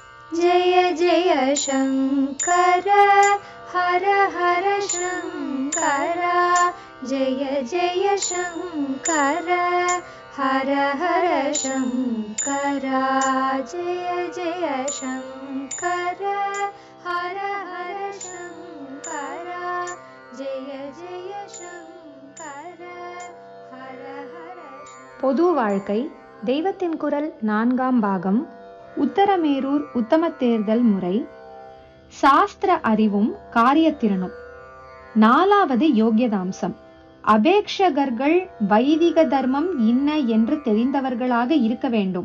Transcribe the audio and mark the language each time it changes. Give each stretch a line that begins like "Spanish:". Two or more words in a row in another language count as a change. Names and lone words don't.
Hindi: जय जय शंकर हर हर शंकर जय जय शंकर हर हर शंकर जय जय शंकर हर हर शंकर जय जय शंकर हर हर
Tamil: பொது வாழ்க்கை தெய்வத்தின் குரல் 4ஆம் பாகம் உத்தரமேரூர் உத்தம தேர்தல் முறை சாஸ்திர அறிவும் காரியத்திறனும் 4வது யோகியதாம்சம் அபேக்ஷகர்கள் வைதிக தர்மம் இன்ன என்று தெரிந்தவர்களாக இருக்க வேண்டும்.